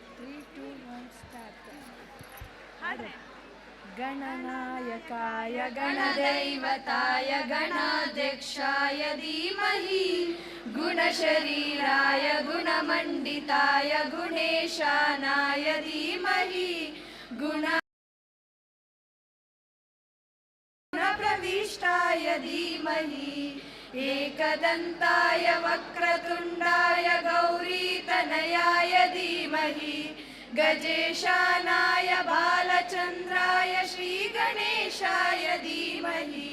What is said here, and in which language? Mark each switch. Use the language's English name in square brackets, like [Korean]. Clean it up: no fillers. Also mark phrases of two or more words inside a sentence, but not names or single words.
[Kannada] 3, 2, 1 ಸ್ಟಾರ್ಟ್. ಹಾಡ್ರೆ. [Sanskrit] ಗಣನಾಯಕಾಯ ಗಣದೈವತಾಯ ಗಣಾಧ್ಯಕ್ಷಾಯ ಧೀಮಹಿ ಗುಣಶರೀರಾಯ ಗುಣಮಂಡಿತಾಯ ಗುಣೇಶಾನಾಯ ಧೀಮಹಿ ಗುಣಪ್ರವಿಷ್ಟಾಯ ಧೀಮಹಿ एकदन्ताय वक्रतुण्डाय गौरीतनयाय धीमहि गजेशानाय बालचन्द्राय श्रीगणेशाय धीमहि